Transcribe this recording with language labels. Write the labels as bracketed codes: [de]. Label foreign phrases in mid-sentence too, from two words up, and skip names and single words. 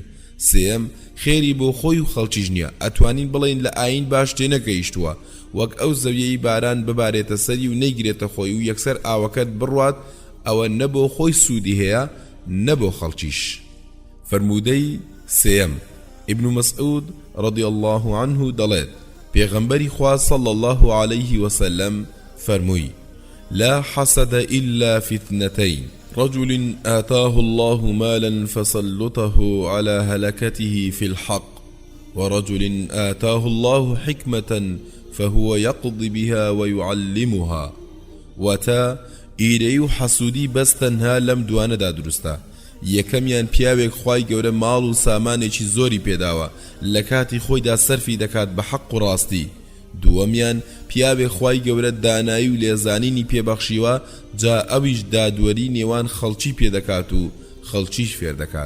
[ckb] سێم خێری بۆ خۆی و خەڵکیش نییە، ئەتوانین بڵێن لە ئاین باش تێنەگەیشتووە وەک ئەو زەویەی باران ببارێتە سەری و نەیگرێتە خۆی و یەکسەر ئاوەکەت بڕوات، ئەوە نەبۆ خۆی سوودی هەیە نەبۆ خەڵکیش. فەرمودەی سێم ئیبن مەسعود [ar] رضی الله عنه [ckb] دەڵێت پێغەمبەری خوا [ar] صلی الله عليه وسلم [ckb] فەرمووی [ar] لا حسد إلا في اثنتين رجل آتاه الله مالا فسلطه على هلكته في الحق ورجل آتاه الله حكمة فهو يقضي بها ويعلمها. [ckb] وتا ئیرەی و حەسوودی بەس تەنها لەم دوانەدا دروستە. یەکەمیان پیاوێک خوای گەورە ماڵ و سامانێکی زۆری پێداوە لە کاتی خۆیدا سەرفی دەکات بە حەق و ڕاستی. دووەمیان پیاوێک خوای گەورە دانایی و لێزانینی پێبەخشیوە جا ئەویش دادوەری نێوان خەڵکی پێدەکات و خەڵکیش فێر دەکات.